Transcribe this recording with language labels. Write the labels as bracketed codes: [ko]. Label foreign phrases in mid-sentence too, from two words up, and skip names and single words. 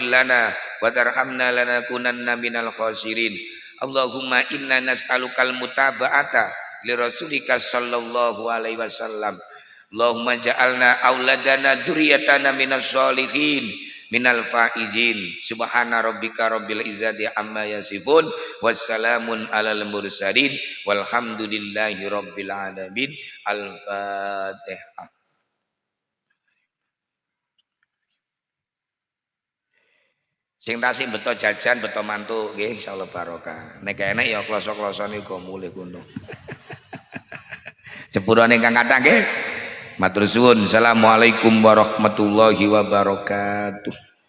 [ar] لنا وترحمنا لنكونن من الخاسرين اللهم إنا نسألك المتابعة لرسولك صلى الله عليه وسلم اللهم اجعلنا أولادنا ذرياتنا من الصالحين من الفائزين سبحان ربك رب العزة عما يصفون والسلام على المرسلين والحمد لله رب العالمين الفاتحة [jv] sing tasik beto jajan beto mantu nggih insyaallah barokah nek enek ya kloso-klosone uga mulih kono sepurane ingkang kathah nggih matur suwun [ar] السلام عليكم ورحمة الله وبركاته